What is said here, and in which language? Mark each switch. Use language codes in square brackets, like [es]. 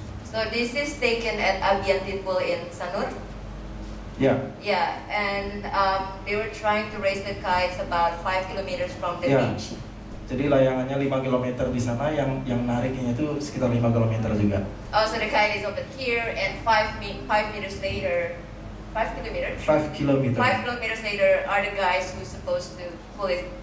[en] So this is taken at Abian Timbul in Sanur. [id] Ya. [en] Yeah, and they were trying to raise the kites about 5 kilometers from the [id] Ya. [en] beach. [id] Jadi layangannya 5 km di sana, yang nariknya itu sekitar 5 km juga. [en] Oh, so the kite is over here, and 5 meters later, 5 kilometers. [id] 5 km. [en] 5 kilometers later are the guys who's supposed to pull it